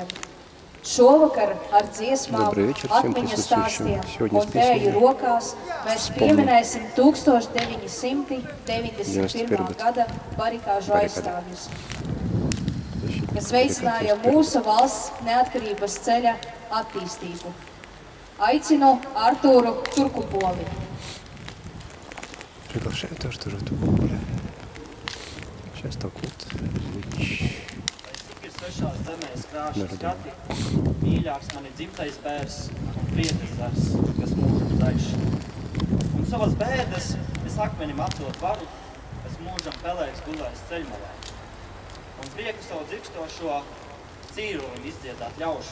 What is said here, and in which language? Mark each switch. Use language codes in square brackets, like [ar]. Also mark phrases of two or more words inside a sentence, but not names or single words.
[lv] Šovakar ar dziesmām, atmiņu stāstiem un tēju rokās mēs pieminēsim 1991. gada barikāžu aizstāvjus, kas veicināja mūsu valsts neatkarības ceļa attīstību. Aicinu Artūru Turkupoli. [ru] Приглашаю тоже Turkupoli. Сейчас толкнут. [lv] Svešās zemēs krāšu skati, mīļāks man ir dzimtais bērs un prietes zars, kas mūžam zaļš. Un savas bēdas es akmenim atdot varu, kas mūžam pelēks gulēs ceļmalā. Un prieku savu dzirkstošo cīrulim izdziedāt ļaušu.